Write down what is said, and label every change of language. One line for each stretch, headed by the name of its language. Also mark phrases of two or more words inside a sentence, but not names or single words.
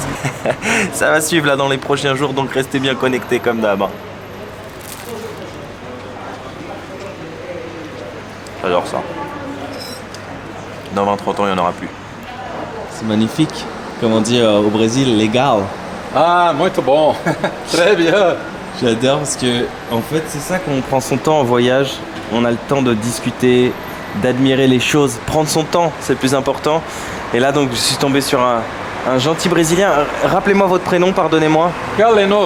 French: Ça va suivre là dans les prochains jours, donc restez bien connectés comme d'hab. J'adore ça. Dans 20-30 ans, il n'y en aura plus. C'est magnifique. Comme on dit au Brésil, legal.
Portuguese: Ah, muito bom.
French: Très bien. J'adore parce que, en fait, c'est ça qu'on prend son temps en voyage. On a le temps de discuter, d'admirer les choses, prendre son temps, c'est le plus important. Et là, donc, je suis tombé sur un gentil Brésilien. Rappelez-moi votre prénom, pardonnez-moi. Galeno.